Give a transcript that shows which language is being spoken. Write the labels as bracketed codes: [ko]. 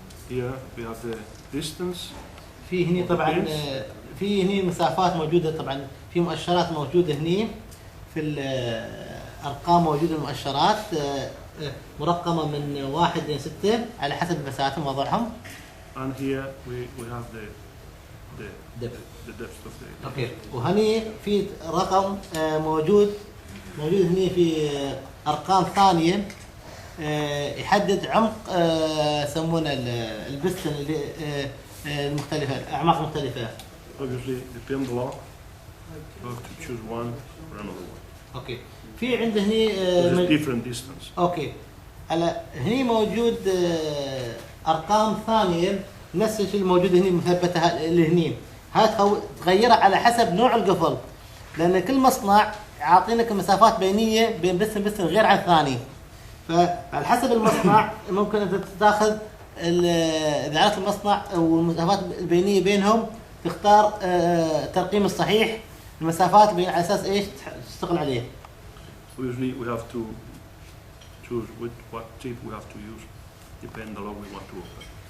[en] Here we have the distance. [ar] في هني طبعا في هني مسافات موجوده، طبعا في مؤشرات موجوده هني، في الارقام موجوده المؤشرات مرقمه من 1 إلى 6 على حسب مساحتهم ووضعهم. [en] And here we have the depth of the. Okay. [ar] وهني في رقم موجود هني في ارقام ثانيه يحدد عمق يسمونه البستن اللي المختلفة، أعماق مختلفة. [en] Obviously, the pin block, you have to choose one or another one. [ar] أوكي. في عنده هني [en] There's different distance. Okay. [ar] هني موجود أرقام ثانية نفس الشيء الموجود هني مثبتة اللي هني. هاي تغيرها على حسب نوع القفل، لأن كل مصنع عاطينك مسافات بينية بين بستن غير عن الثاني. فعلى حسب المصنع ممكن أنت تاخذ إذا عرفت المصنع والمسافات البينية بينهم تختار الترقيم الصحيح المسافات بين على أساس إيش تشتغل عليه. [en] Usually we have to choose what tip we have to use, depending on the log we want to open.